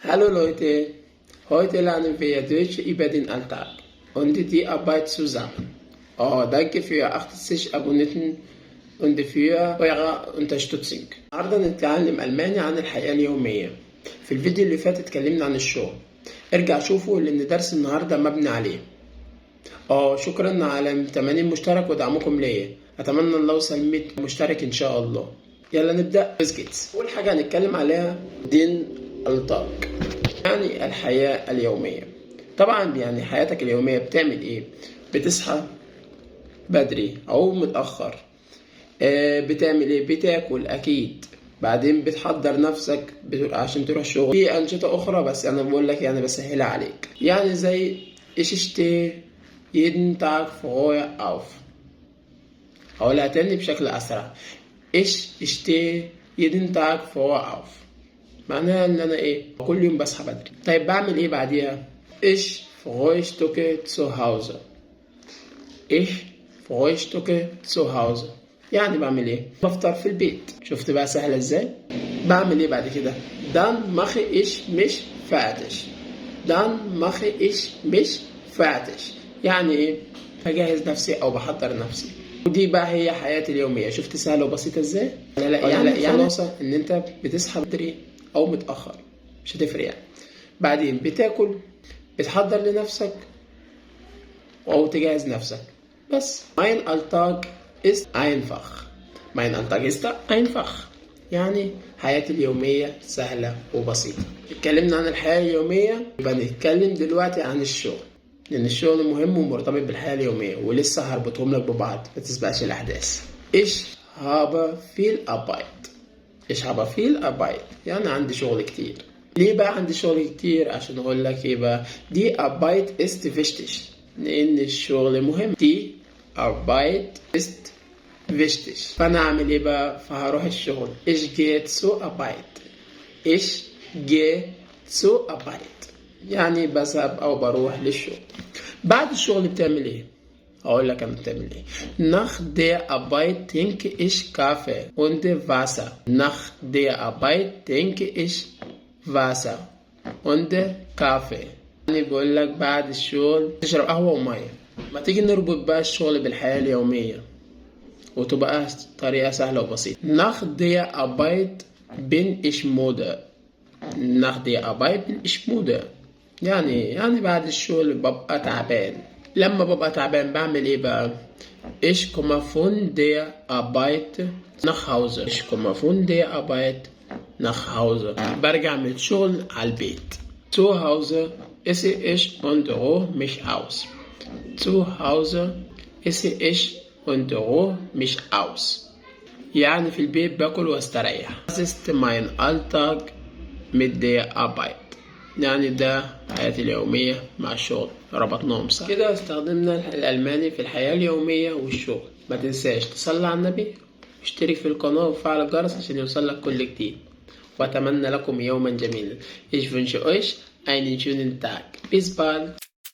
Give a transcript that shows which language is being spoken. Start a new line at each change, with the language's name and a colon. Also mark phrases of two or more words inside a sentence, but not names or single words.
German: Hallo Leute, heute lernen wir Deutsch über den Alltag und die Arbeit zusammen. Danke für 80 Abonnenten und für eure Unterstützung.
Arabic: النهارده نتكلم ألماني عن الحياة اليومية. في الفيديو اللي فات اتكلمنا عن الشغل. ارجع شوفه لأن درس النهارده مبني عليه. شكرا على 80 مشترك ودعمكم ليا. أتمنى الله يوصل 100 مشترك إن شاء الله. يلا نبدأ. بسكتس. أول حاجة هنتكلم عليها
German: den Alltag,
Arabic: يعني الحياة اليومية. طبعا يعني حياتك اليومية بتعمل ايه؟ بتصحى بدري او متأخر. بتعمل ايه؟ بتاكل اكيد، بعدين بتحضر نفسك عشان تروح الشغل. في انشطة اخرى بس انا بقول لك يعني بسهلها عليك، يعني زي
German: ich stehe jeden Tag früher auf.
Arabic: هقولها تاني بشكل اسرع.
German: ich stehe jeden Tag früher auf،
Arabic: معناها ان انا ايه؟ كل يوم بصحى بدري. طيب بعمل ايه بعديها؟
German: ich frühstücke zu Hause. ich frühstücke zu Hause
Arabic: يعني بعمل ايه؟ بفطر في البيت. شفت بقى سهلة ازاي؟ بعمل ايه بعد كده؟
German: dann mache ich mich fertig. dann mache ich mich fertig
Arabic: يعني ايه؟ بجهز نفسي او بحضر نفسي. ودي بقى هي حياتي اليومية. شفت سهلة وبسيطة ازاي؟ لا يعني خلاصة ان انت بتصحى بدري او متأخر مش هتفرق يعني. بعدين بتاكل، بتحضر لنفسك او تجهز نفسك بس.
German: mein Alltag ist einfach. mein Alltag ist einfach
Arabic: يعني حياتي اليومية سهلة وبسيطة. اتكلمنا عن الحياة اليومية، يبقى نتكلم دلوقتي عن الشغل، لأن الشغل مهم ومرتبط بالحياة اليومية، ولسه هربطهم لك ببعض ما تسبقش الأحداث.
German: ich habe viel Arbeit. ich habe viel Arbeit
Arabic: يعني عندي شغل كتير. ليه بقى عندي شغل كتير؟ عشان اقول لك ايه بقى؟ دي
German: Arbeit ist wichtig
Arabic: لان الشغل مهم.
German: دي Arbeit ist wichtig.
Arabic: فانا اعمل ايه بقى؟ فهروح الشغل.
German: ich gehe zur Arbeit. ich gehe zur Arbeit
Arabic: يعني بذهب او بروح للشغل. بعد الشغل بتعمل ايه؟ اقول لك انا بتعمل ايه.
German: nach der Arbeit trinke ich Kaffee und Wasser. nach der Arbeit trinke ich Wasser und Kaffee
Arabic: يعني بقول لك بعد الشغل تشرب قهوة ومية. ما تيجي نربط بقى الشغل بالحياة اليومية وتبقى طريقة سهلة وبسيطة.
German: nach der Arbeit bin ich müde. nach der Arbeit bin ich müde
Arabic: يعني بعد الشغل ببقى تعبان. لما ببقى تعبان بعمل ايه بقى؟
German: ich komme von der Arbeit nach Hause. ich komme von der Arbeit nach Hause
Arabic: برجع من الشغل على البيت.
German: zu Hause esse ich und ruhe mich aus. zu Hause esse ich und ruhe mich aus
Arabic: يعني في البيت باكل واستريح.
German: das ist mein Alltag mit der Arbeit
Arabic: يعني ده حياتي اليومية مع الشغل، ربطناهم صح كده. استخدمنا الألماني في الحياة اليومية والشغل. ما تنساش تصلي على النبي واشترك في القناة وفعل الجرس عشان يوصلك كل جديد. وأتمنى لكم يوما جميلا.
German: Ich wünsche euch einen schönen Tag. Bis bald.